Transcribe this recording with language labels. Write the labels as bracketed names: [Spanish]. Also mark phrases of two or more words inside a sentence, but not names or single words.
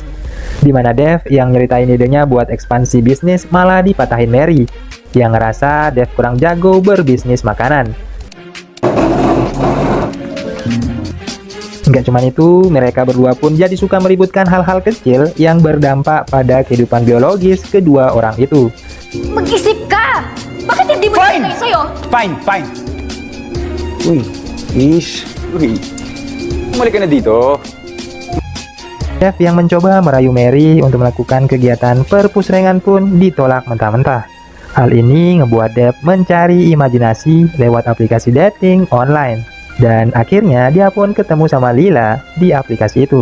[Indonesian] Dimana Dev yang nyeritain idenya buat ekspansi bisnis malah dipatahin Mary yang ngerasa Dev kurang jago berbisnis makanan. Gak cuman itu, mereka berdua pun jadi suka meributkan hal-hal kecil yang berdampak pada kehidupan biologis kedua orang itu. [Filipino] Mag-isip ka! Bakit hindi mo nilagay sa'yo? Fine. Uy, Ish. Uy, bumalik ka na dito. [Indonesian] Dev yang mencoba merayu Mary untuk melakukan kegiatan perpusrengan pun ditolak mentah-mentah. Hal ini ngebuat Dev mencari imajinasi lewat aplikasi [English] dating online. [Indonesian] Dan akhirnya dia pun ketemu sama Lila di aplikasi itu.